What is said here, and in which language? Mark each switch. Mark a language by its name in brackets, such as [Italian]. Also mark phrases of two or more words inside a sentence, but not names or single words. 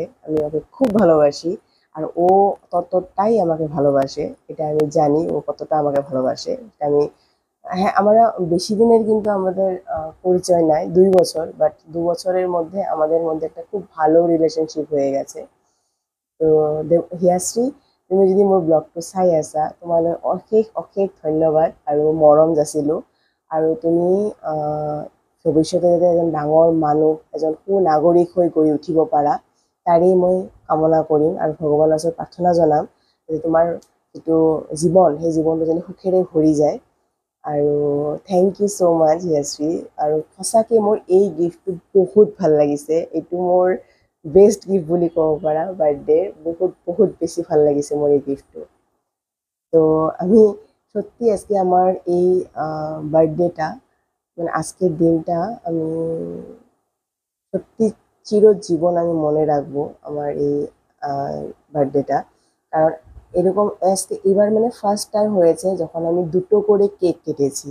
[Bangla] আমি ওকে খুব ভালোবাসি, আর ও ততটাই আমাকে ভালোবাসে। এটা আমি জানি ও কতটা আমাকে ভালোবাসে। এটা আমি, হ্যাঁ, আমরা বেশি দিনের কিন্তু আমাদের পরিচয় নাই, 2 বছর, বাট 2 বছরের মধ্যে আমাদের মধ্যে একটা খুব ভালো ৰিলেশ্যনশ্বিপ হয়ে গেছে। [Assamese] তো হিয়াশ্ৰী, তুমি যদি মোৰ ব্লগটো চাই আছা, তোমালৈ অশেষ অশেষ ধন্যবাদ আৰু মৰম যাচিলোঁ। আৰু তুমি ভৱিষ্যতে যাতে এজন ডাঙৰ মানুহ, এজন সুনাগৰিক হৈ গঢ়ি উঠিব পাৰা, তাৰেই মই কামনা কৰিম আৰু ভগৱানৰ ওচৰত প্ৰাৰ্থনা জনাম যে তোমাৰ যিটো জীৱন, সেই জীৱনটো যেন সুখেৰে ভৰি যায়। আৰু [English] thank you so much [Assamese] হিয়াশ্ৰী। আৰু সঁচাকৈ মোৰ এই গিফ্টটো বহুত ভাল লাগিছে। এইটো মোৰ [English] best gift [Assamese] বুলি ক'ব পাৰা বাৰ্থডেৰ। বহুত বহুত বেছি ভাল লাগিছে মোৰ এই গিফটটো। [Bangla] তো আমি সত্যি আজকে আমার এই বার্থডেটা, মানে আজকের দিনটা আমি সত্যি চিরজীবন আমি মনে রাখবো আমার এই বার্থডেটা। কারণ এরকম এবার মানে [English] first time [Bangla] হয়েছে যখন আমি দুটো করে কেক কেটেছি।